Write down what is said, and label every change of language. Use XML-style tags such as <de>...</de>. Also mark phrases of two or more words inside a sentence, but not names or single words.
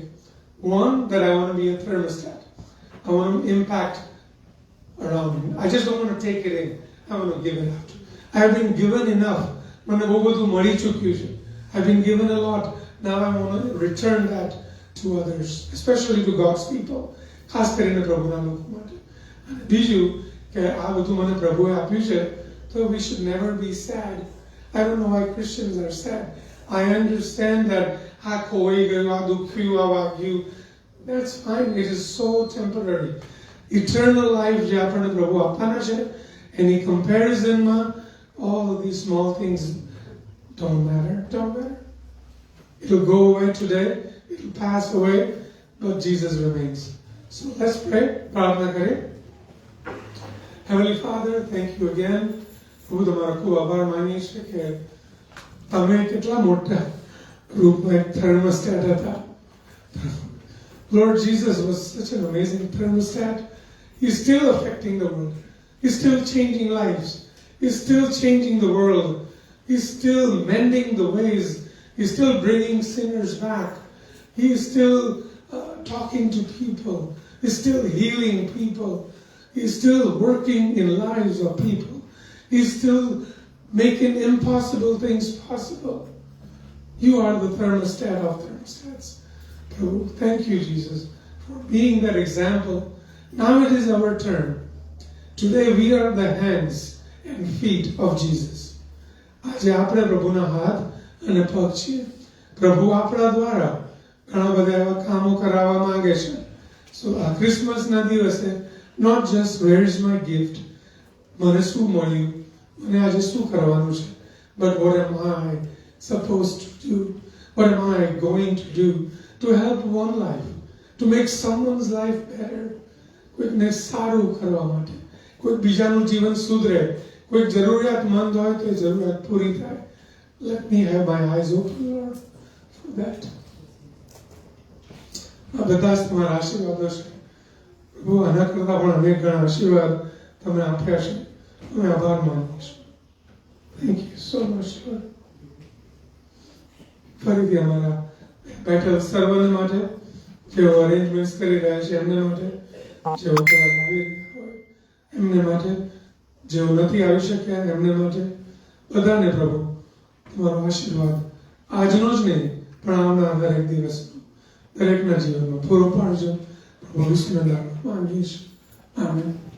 <en>One, that I want to be a thermostat. I want to impact around me. I just don't want to take it in. I want to give it out. I have been given enough. I've been given a lot. Now I want to return that to others, especially to God's people.</en> <gu>ખાસ કરીને પ્રભુના લોકો માટે. અને બીજું કે આ બધું મને પ્રભુએ આપ્યું છે,</gu> <en>so we should never be sad. I don't know why Christians are sad. I understand that</en> <gu>આ ખોવાઈ ગયું, આ દુઃખ થયું, આ વાગ્યું.</gu> <en>That's fine. It is so temporary. Eternal life</en> <gu>જે આપણને પ્રભુ આપવાના છે એની કમ્પેરિઝનમાં</gu> <en>all of these small things don't matter. It'll go away today, it'll pass away, but Jesus remains. So let's pray.</en> <gu>પ્રાર્થના કરીએ.</gu> <en>Heavenly Father, thank you again.</en> <gu>પ્રભુ તમારો ખૂબ આભાર માનીએ છીએ કે તમે કેટલા મોટા રૂપમાં એક thermostat હતા.</gu> <en>Lord Jesus was such an amazing thermostat. He's still affecting the world. He's still changing lives. He's still changing the world. He's still mending the ways. He's still bringing sinners back. He's still talking to people. He's still healing people. He's still working in lives of people. He's still making impossible things possible. You are the thermostat of thermostats. Prabhu, thank you, Jesus, for being that example. Now it is our turn. Today we are the hands and feet of Jesus.</en> <gu>આજે આપણે પ્રભુના હાથ અને પગ છીએ. પ્રભુ આપણા દ્વારા ઘણા બધા એવા કામો કરાવવા માંગે છે.</gu> <en>So</en> <gu>આ ક્રિસમસના દિવસે</gu> <en>not just where is my gift,</en> <gu>મને શું મળ્યું, મને આજે શું કરવાનું છે,</gu> <en>but what am I supposed to do? What am I going to do to help one life, to make someone's life better?</en> <gu>કોઈકને સારું કરવા માટે, કોઈક બીજાનું જીવન સુધરે, કોઈક જરૂરિયાતમંદ હોય તો એ જરૂરિયાત પૂરી થાય.</gu> <en>Let me have my eyes open, Lord, for that.</en> <gu>આ બધા જ તમારા આશીર્વાદો છે પ્રભુ. આના કરતા પણ અનેક ઘણા આશીર્વાદ તમે આપ્યા છે. અમે આભાર માનીએ છીએ.</gu> <en>Thank you so much, Lord.</en> <gu>ફરીથી અમારા બેઠેલ સર્વને માટે, જેઓ અરેન્જમેન્ટ્સ કરી રહ્યા છે એમને માટે, જેઓ કદાચ આવી રહ્યા હોય એમને માટે, જેઓ નથી આવી શક્યા એમને માટે, બધાને પ્રભુ તમારો આશીર્વાદ આજનો જ નહીં પણ આવનાર દરેક દિવસનો દરેકના જીવનમાં પૂરો પાડજો. પ્રભુ વિષ્ણુના નામમાં માંગીએ છીએ. આમેન.</gu>